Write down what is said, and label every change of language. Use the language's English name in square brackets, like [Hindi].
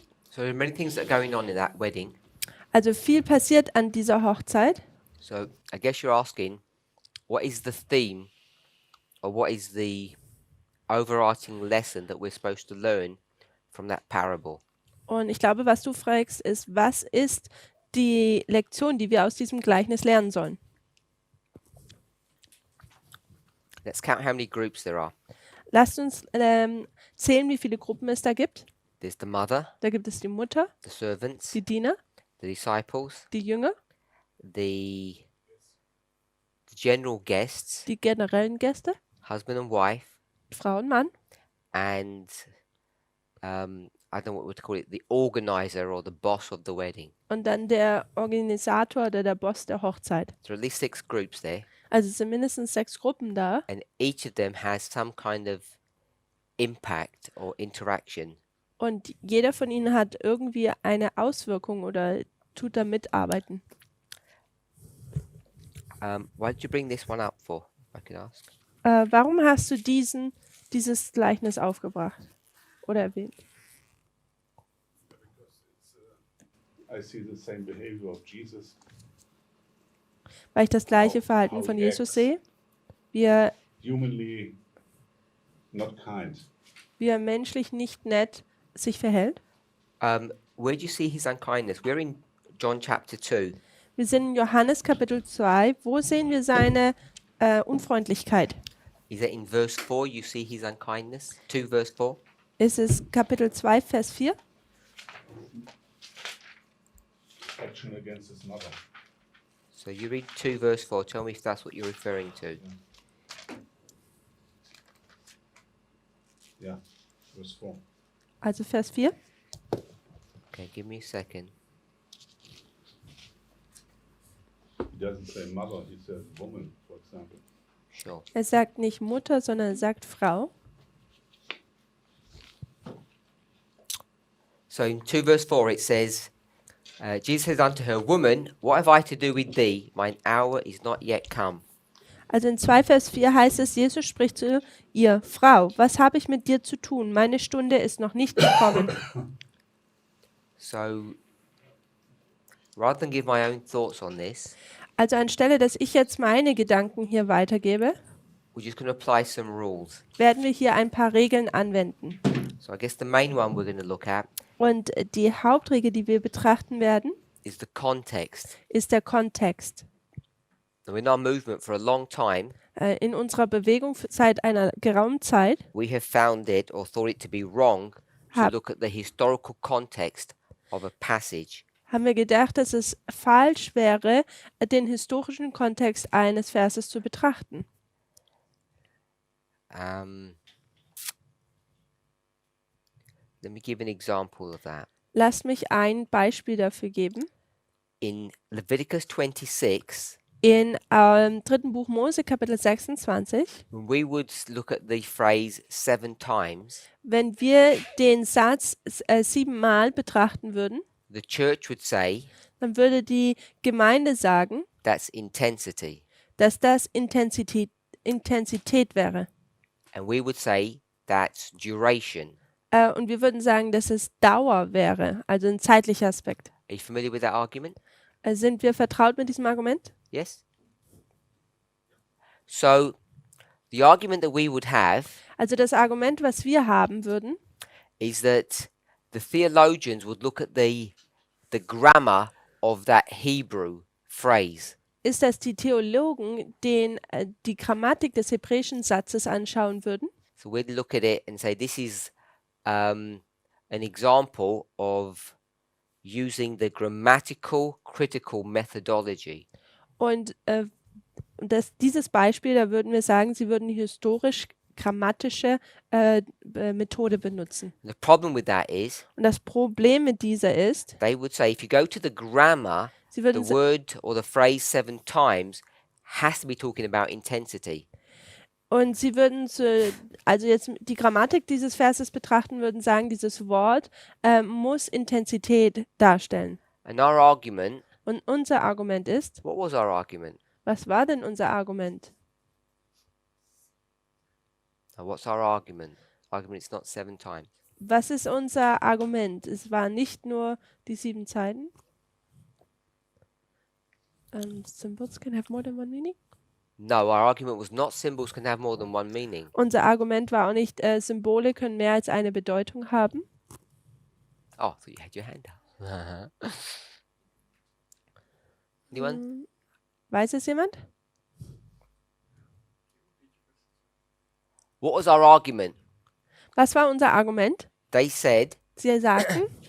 [English] So there are many things that are going on in that wedding. [German] Also viel passiert an dieser Hochzeit. [English] So I guess you're asking, what is the theme, or what is the overarching lesson that we're supposed to learn from that parable? [German] Und ich glaube, was du fragst, ist, was ist die Lektion, die wir aus diesem Gleichnis lernen sollen? [English] Let's count how many groups there are. [German] Lasst uns zählen, wie viele Gruppen es da gibt. [English] There's the mother, [German] Da gibt es die Mutter, [English] the servants, [German] die Diener, [English] the disciples, [German] die Jünger, [English] the general guests, [German] die generellen Gäste, [English] husband and wife, [German] Frau und Mann [English] and I don't know what to call it, the organizer or the boss of the wedding. [German] und dann der Organisator oder der Boss der Hochzeit. [English] There are at least 6 groups there, [German] Also es sind mindestens 6 Gruppen da [English] and each of them has some kind of impact or interaction. [German] und jeder von ihnen hat irgendwie eine Auswirkung oder tut da mitarbeiten. [English] Why did you bring this one up for, if I could ask? [German] Warum hast du dieses Gleichnis aufgebracht oder erwähnt? [English] I see the same behavior of Jesus. [German] Weil ich das gleiche Verhalten [English] How [German] von [English] he [German] Jesus [English] acts. [German] sehe, wie er [English] Humanly not kind. [German] menschlich nicht nett sich verhält. [English] Where do you see his unkindness? We're in John chapter 2. [German] Wir sind in Johannes Kapitel 2. Wo sehen wir seine Unfreundlichkeit? [English] Is that in verse 4 you see his unkindness? 2 verse 4? [German] Ist es Kapitel 2, Vers 4? [English] Action against his mother. So you read 2 verse 4. Tell me if that's what you're referring to. Yeah, verse 4. [German] Also Vers 4. [English] Okay, give me a second. He doesn't say mother, he says woman, for example. Sure. [German] Er sagt nicht Mutter, sondern er sagt Frau. [English] So in 2 verse 4 it says, Jesus says unto her, Woman, what have I to do with thee? Mine hour is not yet come. [German] Also in 2 Vers 4 heißt es, Jesus spricht zu ihr, Frau, was habe ich mit dir zu tun? Meine Stunde ist noch nicht gekommen. [English] So rather than give my own thoughts on this, [German] Also anstelle, dass ich jetzt meine Gedanken hier weitergebe, [English] we're just going to apply some rules. [German] werden wir hier ein paar Regeln anwenden. [English] So I guess the main one we're going to look at [German] Und die Hauptregel, die wir betrachten werden, [English] is the context. [German] ist der Kontext. [English] Now in our movement for a long time, [German] In unserer Bewegung seit einer geraumen Zeit [English] we have found it or thought it to be wrong to [German] Hab- [English] look at the historical context of a passage. [German] haben wir gedacht, dass es falsch wäre, den historischen Kontext eines Verses zu betrachten. [English] Let me give an example of that. [German] Lasst mich ein Beispiel dafür geben. [English] In Leviticus 26, [German] In 3. Buch Mose, Kapitel 26, [English] when we would look at the phrase 7 times, [German] wenn wir den Satz 7-mal betrachten würden, [English] the church would say [German] dann würde die Gemeinde sagen, [English] that's intensity. [German] dass das Intensität wäre. [English] And we would say that's duration. [German] Und wir würden sagen, dass es Dauer wäre, also ein zeitlicher Aspekt. [English] Are you familiar with that argument? [German] Sind wir vertraut mit diesem Argument? [English] Yes? So, the argument that we would have [German] Also das Argument, was wir haben würden, [English] is that the theologians would look at the grammar of that Hebrew phrase. [German] ist, dass die Theologen die Grammatik des hebräischen Satzes anschauen würden. [English] So we'd look at it and say this is an example of using the grammatical critical methodology. [German] Und dieses Beispiel, da würden wir sagen, sie würden die historisch-grammatische Methode benutzen. [English] The problem with that is [German] Und das Problem mit dieser ist, [English] they would say if you go to the grammar, [German] sie [English] the [German] würden [English] word or the phrase 7 times has to be talking about intensity. [German] Und sie würden, also jetzt die Grammatik dieses Verses betrachten, würden sagen, dieses Wort muss Intensität darstellen. [English] And our argument, [German] Und unser Argument ist, [English] what was our argument? [German] was war denn unser Argument? [English] Now, what's our argument? Argument is not 7 times. [German] Was ist unser Argument? Es waren nicht nur die 7 Zeiten. [English] Symbols can have more than one meaning. No, our argument was not symbols can have more than one meaning. [German] Unser Argument war auch nicht, Symbole können mehr als eine Bedeutung haben. [English] Oh, I thought you had your hand up. Anyone? [German] Weiß es jemand? [English] What was our argument? [German] Was war unser Argument? [English] They said [German] Sie sagten,